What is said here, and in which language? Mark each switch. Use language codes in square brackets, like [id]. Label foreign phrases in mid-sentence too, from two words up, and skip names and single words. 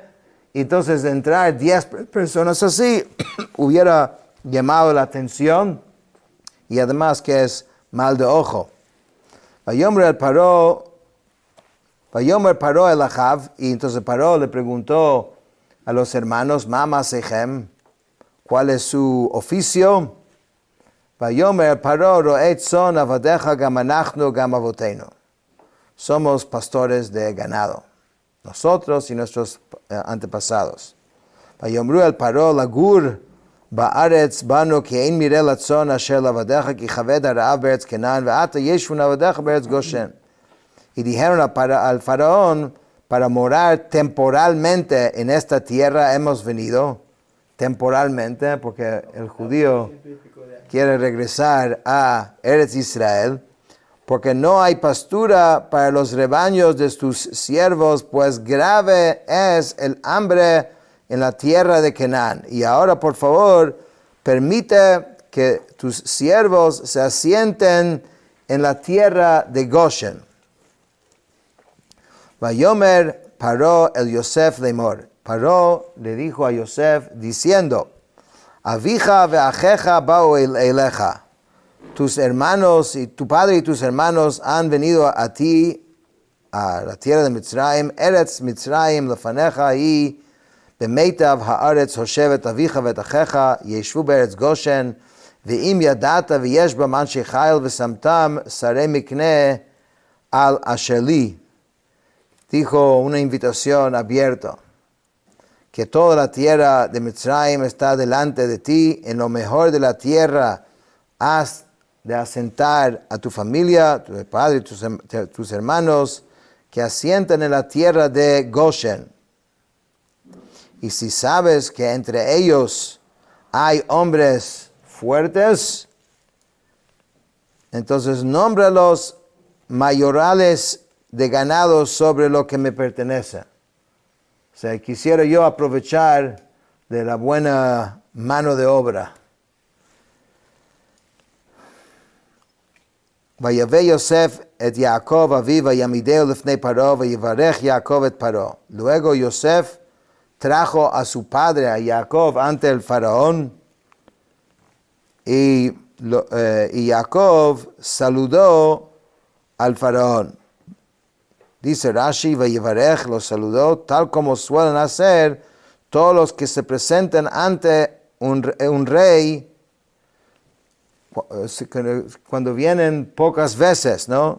[es] Entonces entrar 10 personas así hubiera llamado la atención, y además que es mal de ojo. [he] ויאמר פרעה אל אחיו, [es] y entonces Paró le preguntó a los hermanos, [he] מה מעשיכם, [es] ¿cuál es su oficio? [he] ויאמר פרעה רעה צאן עבדיך גם אנחנו גם אבותינו. [es] Somos pastores de ganado, nosotros y nuestros antepasados. [he] ויאמרו אל פרעה לגור בארץ באנו כי אין מרעה לצאן אשר לעבדיך כי כבד הרעב בארץ כנען ועתה ישבו עבדיך בארץ גשן. [es] y dijeron al faraón, para morar temporalmente en esta tierra hemos venido, temporalmente, porque el judío quiere regresar a Eretz Israel, porque no hay pastura para los rebaños de tus siervos, pues grave es el hambre en la tierra de Canaán. Y ahora, por favor, permite que tus siervos se asienten en la tierra de Goshen. [he] ויאמר פרעה אל יוסף לאמר. [es] Paró le dijo a Yosef diciendo, [he] אביך ואחיך באו אליך. [es] Tus hermanos y tu padre y tus hermanos han venido a ti, a la tierra de Mitzrayim, [he] ארץ מצרים לפניך היא במיטב הארץ הושב אביך ואחיך ישבו בארץ גשן ואם ידעת ויש בם אנשי חיל ושמתם שרי מקנה על אשר לי. [es] Dijo una invitación abierta, que toda la tierra de Mitzrayim está delante de ti, en lo mejor de la tierra has de asentar a tu familia, tu padre y tus hermanos, que asientan en la tierra de Goshen. Y si sabes que entre ellos hay hombres fuertes, entonces nómbralos mayorales de ganado sobre lo que me pertenece. O sea, quisiera yo aprovechar de la buena mano de obra. [he] ויבא יוסף את יעקב אביו ויעמדהו לפני פרעה ויברך יעקב את פרעה. [es] Luego Yosef trajo a su padre, a Jacob, ante el faraón, y Jacob saludó al faraón. Dice Rashi, vayivarech, lo saludó, tal como suelen hacer todos los que se presentan ante un rey cuando vienen pocas veces, ¿no?